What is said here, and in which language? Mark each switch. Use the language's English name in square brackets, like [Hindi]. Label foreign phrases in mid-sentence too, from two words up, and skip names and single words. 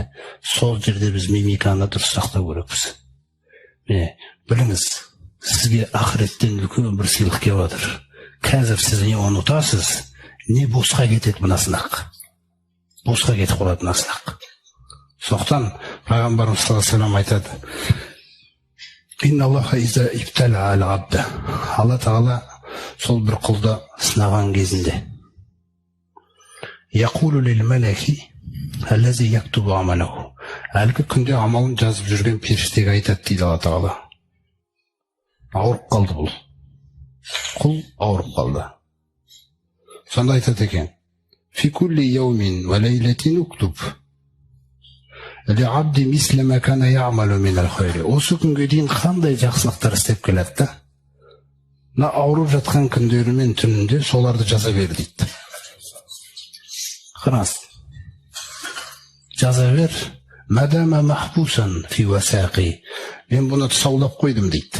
[Kazakh] Сол жерде біз мимиканы дұрыс сақтау керекпіз. Біліңіз, сізге ақыреттен үлкен бір сыйлық келіп жатыр. Қазір сіз не ұмытасыз, не босқа кетеді мына сынақ. Босқа кетіп қалады мына сынақ. Сондықтан пайғамбарымыз [Arabic] صلى الله عليه وسلم айтады: «إن الله إذا ابتلى العبد». [Kazakh] Алла Тағала сол бір құлды сынаған кезінде [Arabic] يقول للملك الذي يكتب عمله. [Kazakh] Әлгі күнде амалын жазып жүрген періштеге айтады дейді Алла Тағала: ауырып қалды бұл. Құл ауырып қалды. Сонда айтады екен: [Arabic] «في كل يوم وليلة اكتب لعبدي مثل ما كان يعمل من الخير». [Kazakh] Осы күнге дейін қандай жақсылықтар істеп келеді да, мына ауырып жатқан күндері мен түнінде соларды жаза бер дейді. Қараңыз, жаза бер. [Arabic] ما دام محبوسا في وثاقي. [Kazakh] Мен бұны тұсаулап қойдым дейді.